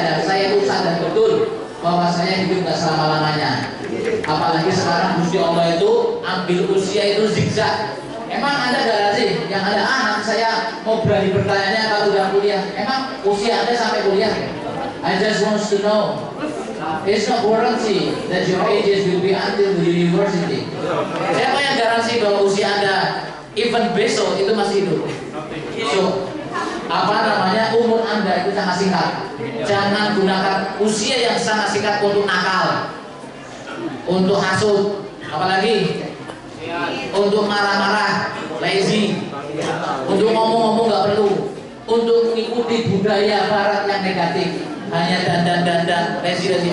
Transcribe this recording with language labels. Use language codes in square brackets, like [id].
[id] Saya itu sadar betul bahwa saya hidup nggak selama-lamanya. Apalagi sekarang Gusti Allah itu ambil usia itu zigzag. Emang Emang Anda garansi yang ada anak saya mau berani bertanya kalau udah kuliah, emang usia Anda sampai kuliah? [en] I just want to know. It's not guarantee that your ages will be until the university. [id] Siapa yang garansi bahwa usia Anda even besok itu masih hidup? So, apa namanya, umur Anda itu sangat singkat. Jangan gunakan usia yang sangat singkat untuk nakal, untuk hasut, apalagi untuk marah-marah, lazy, untuk ngomong-ngomong nggak perlu, untuk mengikuti budaya Barat yang negatif, hanya dandan, lazy.